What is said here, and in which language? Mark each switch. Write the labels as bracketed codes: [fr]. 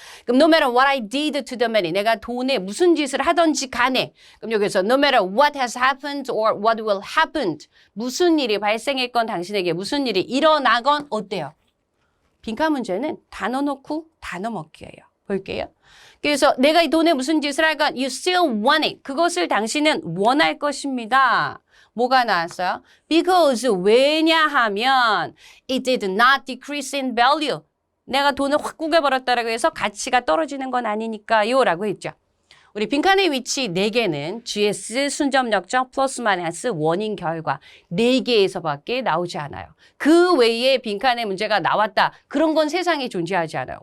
[ko] 그럼 [en] no matter what I did to the money, [ko] 내가 돈에 무슨 짓을 하든지 간에, 그럼 여기서 [en] no matter what has happened or what will happen, [ko] 무슨 일이 발생했건 당신에게 무슨 일이 일어나건 어때요? 빈칸 문제는 단어 넣고 단어 먹기예요. 볼게요. 그래서 내가 이 돈에 무슨 짓을 할건 [en] you still want it. [ko] 그것을 당신은 원할 것입니다. 뭐가 나왔어요? [en] Because [ko] 왜냐하면 [en] it did not decrease in value. [ko] 내가 돈을 확 구겨버렸다라고 해서 가치가 떨어지는 건 아니니까요 라고 했죠. 우리 빈칸의 위치 4개는 GS, 순접 역적, 플러스 마이너스, 원인 결과 4개에서밖에 나오지 않아요. 그 외에 빈칸의 문제가 나왔다. 그런 건 세상에 존재하지 않아요.